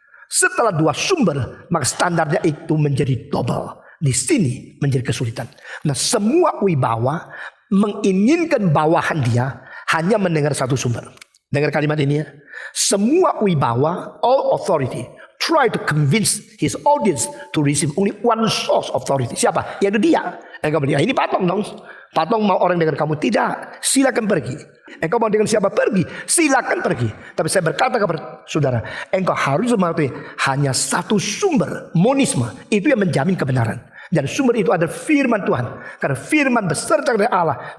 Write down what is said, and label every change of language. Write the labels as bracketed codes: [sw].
[id] Setelah dua sumber, maka standarnya itu menjadi double. Di sini menjadi kesulitan. Nah, semua wibawa menginginkan bawahan dia hanya mendengar satu sumber. Dengar kalimat ini ya. Semua wibawa, [en] all authority, try to convince his audience to receive only one source of authority. [id] Siapa? Yaitu dia. Engkau bilang, ini patung dong. Patung mau orang dengan kamu? Tidak. Silakan pergi. Engkau mau dengan siapa? Pergi. Silakan pergi. Tapi saya berkata kepada saudara, engkau harus mengetahui hanya satu sumber, monisme. Itu yang menjamin kebenaran. Dan sumber itu adalah firman Tuhan. Karena firman beserta dari Allah.